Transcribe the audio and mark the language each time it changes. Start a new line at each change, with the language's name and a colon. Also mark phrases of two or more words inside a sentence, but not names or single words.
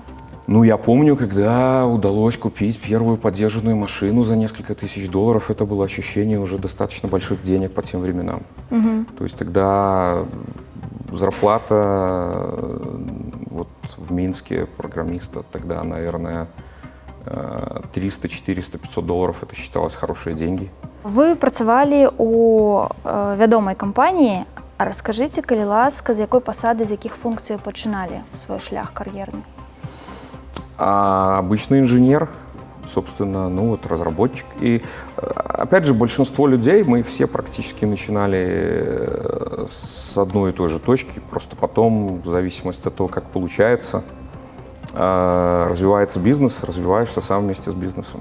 Russian: Ну, я помню, когда удалось купить первую подержанную машину за несколько тысяч долларов, это было ощущение уже достаточно больших денег по тем временам. Угу. То есть тогда зарплата вот в Минске программиста тогда, наверное, 300, 400, 500 долларов, это считалось хорошие деньги.
Belarusian: Вы працавалі у вядомай кампаніі. А расскажыце, калі ласка, з якой пасады, з якіх функцый пачыналі свой шлях кар'ерны?
Russian: Обычный инженер, собственно, ну вот разработчик. И опять же, большинство людей, мы все практически начинали с одной и той же точки, просто потом, в зависимости от того, как получается, развивается бизнес, развиваешься сам вместе с бизнесом.